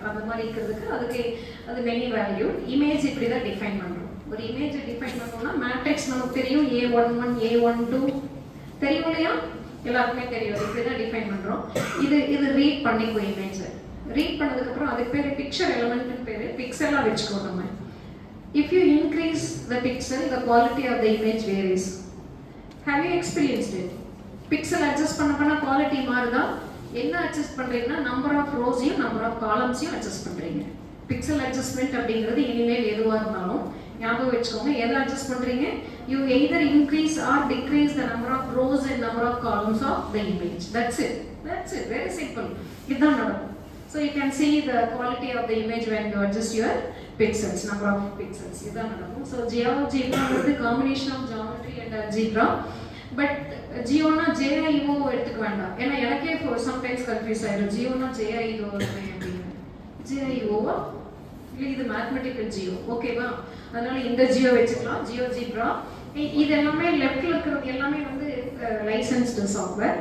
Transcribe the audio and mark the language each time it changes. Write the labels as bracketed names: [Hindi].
[Tamil] அந்த மாதிரி இருக்கிறதுக்கு அதுக்கு அது மெனி வேல்யூ. இமேஜ் இப்படி தான் டிஃபைன் பண்றோம். ஒரு இமேஜை டிஃபைன் பண்ணோம்னா மேட்ரிக்ஸ் நமக்கு தெரியும், A11 A12 தெரியும் இல்லையா? எல்லாருக்குமே தெரியும். இப்படி தான் டிஃபைன் பண்றோம். இது ரீட் பண்ணிக்குவோம். இமேஜ் ரீட் பண்ணதுக்கு அப்புறம் அதுக்கு பேரு பிக்சர் எலிமெண்ட்னு பேரு. பிக்சலா வச்சுக்கோ நம்ம. [English] If you increase the pixel, the quality of the image varies. Have you experienced it? [Tamil] Pixel adjust பண்ண quality மாறுதா? என்ன அட்ஜஸ்ட் பண்றீங்கன்னா number of ரோஸையும் number of காலம்ஸையும் adjust பண்றீங்க. பிக்சல் அட்ஜஸ்ட்மெண்ட் அப்படிங்கிறது இனிமேல் எதுவா இருந்தாலும் ஞாபகம் வச்சுக்கோங்க. எதை அட்ஜஸ்ட் பண்றீங்க? [English] You either increase or decrease the number of rows and number of columns of the image. That's it. Very simple. [Tamil] இதுதான் நடக்கும். [English] So you can see the quality of the image when you adjust your pixels, number of pixels. [Tamil] இதுதான் நடக்கும். [English] So GeoGebra is a combination of geometry and algebra. [Tamil] But Jeona JIO எடுத்துக்க வேண்டாம். ஏன்னா எனக்கே sometimes confuse ஆயிடும். Jeona JIO அப்படின்னு. JIO-வா இல்லை இது மேத்தமெட்டிக்கல் ஜியோ, ஓகேவா? அதனால இந்த ஜியோ வச்சுக்கலாம். GeoGebra இது எல்லாமே லெஃப்ட்ல இருக்கிறது எல்லாமே வந்து லைசன்ஸ்டு சாஃப்ட்வேர்.